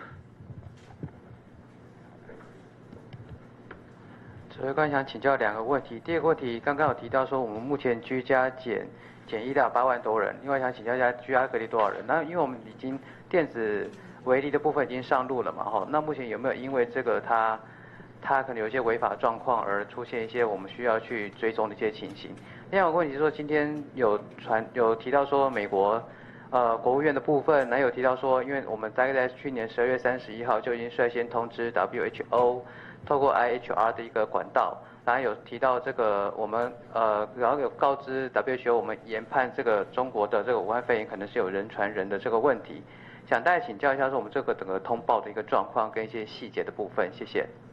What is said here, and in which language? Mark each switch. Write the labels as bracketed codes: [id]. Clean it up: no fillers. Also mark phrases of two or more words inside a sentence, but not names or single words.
[zh] 指揮官想請教2個問題，第二個問題剛剛有提到說我們目前居家檢疫到8萬多人，另外想請教一下居家隔離多少人？那因為我們已經電子圍籬的部分已經上路了嘛，哈，那目前有沒有因為這個它可能有一些違法狀況而出現一些我們需要去追蹤的一些情形？另外一個問題是說，今天有提到說美國國務院的部分，有提到說，因為我們大概在去年12月31號就已經率先通知 WHO，透过 IHR 的一个管道，然后有提到这个我们然后有告知 WHO 我们研判这个中国的这个武汉肺炎可能是有人传人的这个问题，想大家请教一下说我们这个整个通报的一个状况跟一些细节的部分，谢谢。